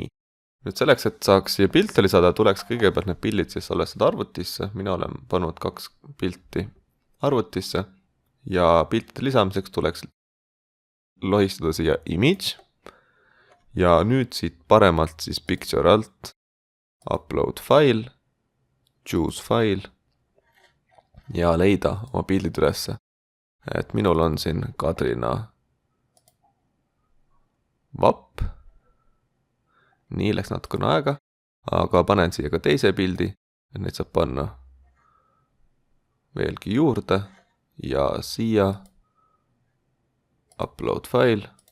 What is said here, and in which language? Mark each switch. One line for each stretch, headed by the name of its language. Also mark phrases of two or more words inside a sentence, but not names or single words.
Estonian: Nüüd selleks, et saaks siia pilte lisada, tuleks kõigepealt need pildid siis salvestada arvutisse. Mina olen pannud 2 pilti arvutisse ja piltide lisamiseks tuleks lohistada siia image ja nüüd siit paremalt siis picture alt
English: upload file, choose file
Estonian: ja leida oma pildid ülesse. Et minul on siin Kadrina vapp. Nii läks natukene aega, aga panen siia ka teise pildi, et neid saab panna veelgi juurde ja siia
English: upload file.